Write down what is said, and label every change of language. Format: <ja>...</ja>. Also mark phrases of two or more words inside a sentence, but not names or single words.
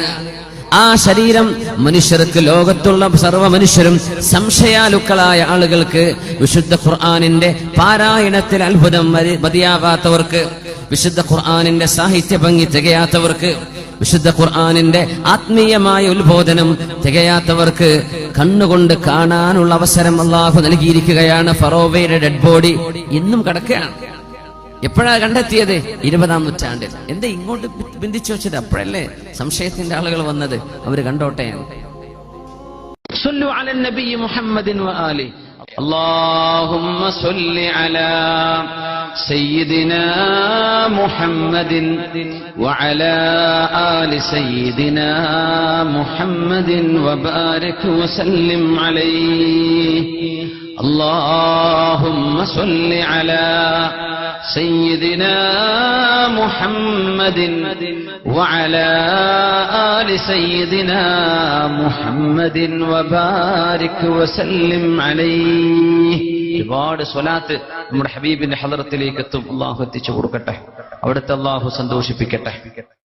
<ml>ആ ശരീരം മനുഷ്യർക്ക്, ലോകത്തുള്ള സർവ്വ മനുഷ്യരും സംശയാലുക്കളായ ആളുകൾക്ക്, വിശുദ്ധ ഖുർആനിന്റെ പാരായണത്തിൽ അത്ഭുതം മതിയാവാത്തവർക്ക്, വിശുദ്ധ ഖുർആനിന്റെ സാഹിത്യ ഭംഗി തികയാത്തവർക്ക്, വിശുദ്ധ ഖുർആനിന്റെ ആത്മീയമായ ഉത്ബോധനം തികയാത്തവർക്ക് കണ്ണുകൊണ്ട് കാണാനുള്ള അവസരം അല്ലാഹു നൽകിയിരിക്കുകയാണ്. ഫറോവയുടെ</ml> <en>dead body</en> <ml>ഇന്നും കിടക്കുകയാണ്. എപ്പോഴാണ് കണ്ടെത്തിയത്? 20-ാം നൂറ്റാണ്ടിൽ. എന്താ ഇങ്ങോട്ട് ബന്ധിച്ചു വെച്ചത്? അപ്പോഴല്ലേ സംശയത്തിന്റെ ആളുകൾ വന്നത്. അവര് കണ്ടോട്ടെ.</ml> <ar>صلوا على النبي محمد وآل. اللهم صل على سيدنا محمد وعلى آل سيدنا محمد وبارك وسلم عليه. اللهم صل على سيدنا محمد وعلى آل سيدنا محمد وبارك وسلم عليه.</ar> <ml>ഒരുപാട് സ്വലാത്ത് നമ്മുടെ ഹബീബിന്റെ ഹളറത്തിലേക്ക് എത്തും. അള്ളാഹു എത്തിച്ചു കൊടുക്കട്ടെ. അവിടുത്തെ അള്ളാഹു സന്തോഷിപ്പിക്കട്ടെ.</ml>